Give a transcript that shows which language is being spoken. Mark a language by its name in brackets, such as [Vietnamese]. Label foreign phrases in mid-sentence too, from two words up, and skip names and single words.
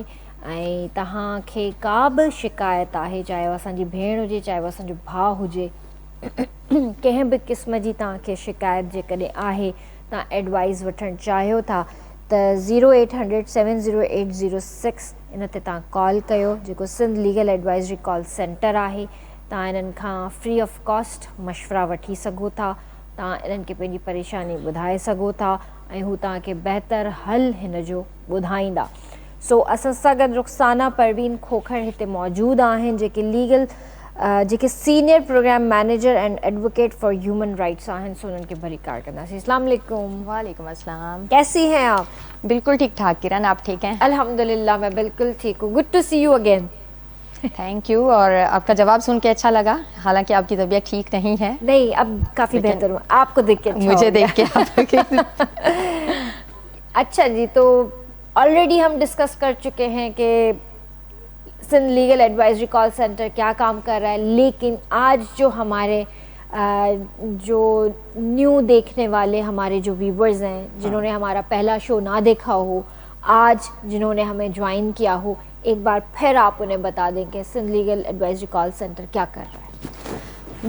[Sindhi] ऐं तव्हांखे का बि शिकायत आहे, चाहे उहा असांजी भेण हुजे, चाहे उहा असांजो भाउ हुजे, कंहिं बि क़िस्म जी तव्हांखे शिकायत जेकॾहिं आहे, तव्हां एडवाइस वठणु चाहियो था त 0800 708006 इन ते तव्हां कॉल कयो, जेको सिंध लीगल एडवाइज़री कॉल सेंटर आहे। तव्हां इन्हनि खां [English] free of cost [Sindhi] मशवरा वठी सघो था, तव्हां इन्हनि खे पंहिंजी परेशानी ॿुधाए सघो था ऐं हू तव्हांखे बहितर हल हिन जो ॿुधाईंदा। सो असां सां गॾु रुख़साना परवीन खोखर हिते मौजूदु आहिनि, जेके लीगल जेके [English] senior program manager and advocate for human rights [Sindhi] हैं, सो उनके भली कार करना। [Urdu] السلام علیکم. وعلیکم السلام. کیسی ہیں آپ? بالکل ٹھیک ٹھاک کرن، آپ ٹھیک ہیں? الحمدللہ میں بالکل ٹھیک ہوں. [English] good to see you again. thank you. [Urdu] اور آپ کا جواب سن کے اچھا لگا، حالانکہ آپ کی طبیعت ٹھیک نہیں ہے. نہیں، اب کافی بہتر ہوں، آپ کو دیکھ کے اچھا मुझे हो دیکھ کے गया। اچھا جی، تو آلریڈی ہم ڈسکس کر چکے ہیں کہ سندھ لیگل ایڈوائزری کال سینٹر کیا کام کر رہا ہے، لیکن آج جو ہمارے جو نیو دیکھنے والے ہمارے جو ویوورز ہیں، جنہوں نے ہمارا پہلا شو نہ دیکھا ہو، آج جنہوں نے ہمیں جوائن کیا ہو، ایک بار پھر آپ انہیں بتا دیں کہ سندھ لیگل ایڈوائزری کال سینٹر کیا کر رہا ہے.